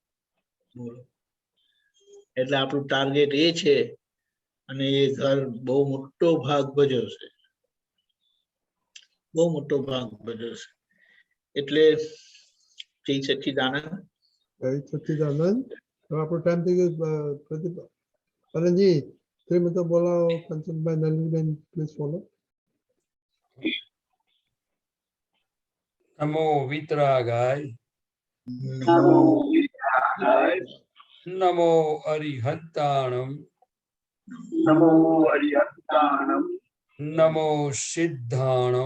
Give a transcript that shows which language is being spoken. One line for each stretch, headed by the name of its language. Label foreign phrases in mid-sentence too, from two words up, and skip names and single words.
Gujarati: બોલો, એટલે આપણું ટાર્ગેટ એ છે, અને એ ઘર બહુ મોટો ભાગ ભજવશે, બહુ મોટો ભાગ ભજવશે. એટલે જય સચ્ચિદાનંદ. જય સચ્ચિદાનંદ. આપણો ટાઈમ થઈ ગયો. પ્રદીપ, અરણજી, 3 મિનિટ બોલાવો. કંચનભાઈ, નલિનીબેન,
English: please follow.
Prakrit languages: नमो वितरागाय नमो वितरागाय नमो अरिहंताणम नमो अरिहंताणम नमो सिद्धाणम